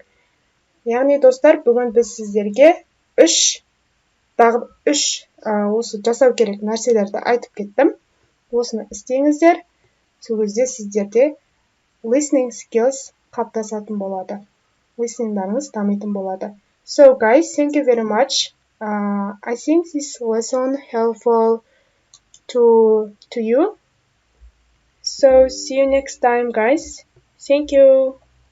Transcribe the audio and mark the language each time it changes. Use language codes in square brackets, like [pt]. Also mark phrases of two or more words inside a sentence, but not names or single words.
[kk] Яғни достар, бүгін біз сіздерге үш осы жасау керек нәрселерді айтып кеттім. Осыны істеңіздер, сол кезде сіздерде [en] listening skills [kk] қалыптасатын болады. Listeningдарыңыз дамитын болады. [en] So guys, thank you very much. I think this lesson helpful to you. So see you next time, guys. Thank you.